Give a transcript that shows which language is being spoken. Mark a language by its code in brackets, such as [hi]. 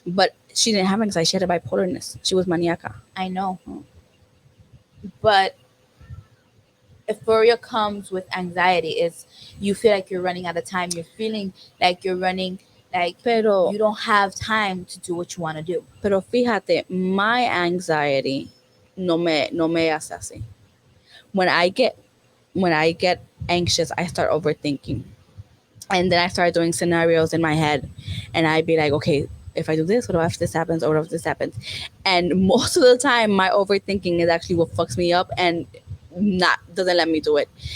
[en] But she didn't have anxiety; she had a bipolarness. She was maniaca. I know, but euphoria comes with anxiety. It's you feel like you're running out of time. You're feeling like you're running, like [es] Pero [en] you don't have time to do what you want to do. [es] pero fíjate, my anxiety no me hace así. [en] When I get when I get anxious, I start overthinking. And then I start doing scenarios in my head, and I'd be like, okay, if I do this, what if this happens, or what if this happens? And most of the time, my overthinking is actually what fucks me up and not doesn't let me do it.